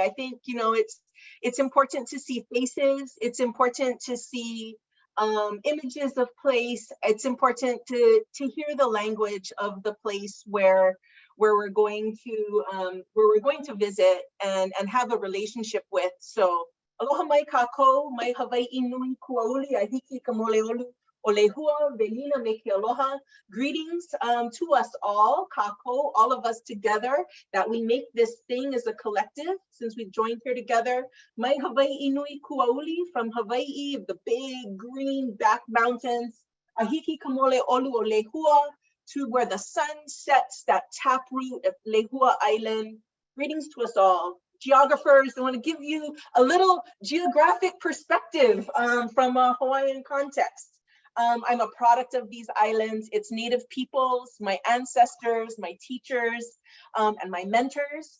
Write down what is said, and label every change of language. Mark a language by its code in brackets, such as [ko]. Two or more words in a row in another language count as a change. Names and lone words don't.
[en] I think it's important to see faces. It's important to see images of place. It's important to hear the language of the place where where we're going to visit and have a relationship with. [haw] So aloha mai kākou, mai Hawaii nui kuauli, ahiki ka mole olu o lehua, velina me ke aloha. [en] Greetings to us all, [haw] kākou, [en] all of us together, that we make this thing as a collective, since we've joined here together. [haw] Mai Hawaii nui kuauli, [en] from Hawaii, the big green back mountains, [haw] ahiki ka mole olu o lehua, [en] to where the sun sets, that taproot at Lehua Island. Greetings to us all. Geographers, I want to give you a little geographic perspective from a Hawaiian context. I'm a product of these islands. It's native peoples, my ancestors, my teachers, and my mentors.